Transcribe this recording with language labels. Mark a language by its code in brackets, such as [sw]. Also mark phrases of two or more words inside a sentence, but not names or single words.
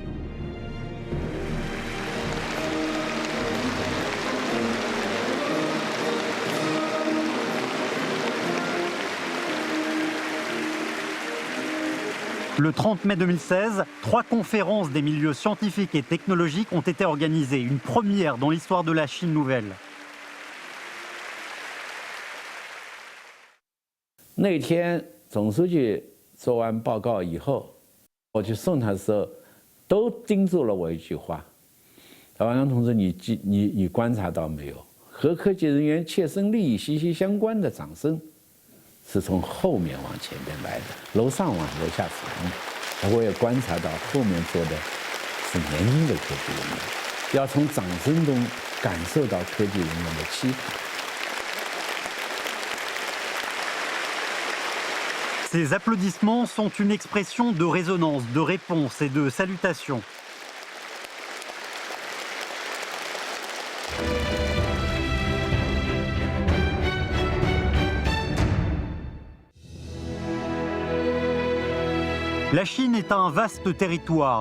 [fr] Le 30 mai 2016, 3 conférences des milieux scientifiques et technologiques ont été organisées, une première dans l'histoire de la Chine nouvelle. [zh] 那天总书记做完报告以后，我去送他的时候，都叮嘱了我一句话：“王阳同志，你观察到没有？和科技人员切身利益息息相关的掌声，是从后面往前边来的，楼上往楼下传。我也观察到后面坐的是年轻的科技人员，要从掌声中感受到科技人员的期盼。” [fr] Ces applaudissements sont une expression de résonance, de réponse et de salutation. La Chine est un vaste territoire.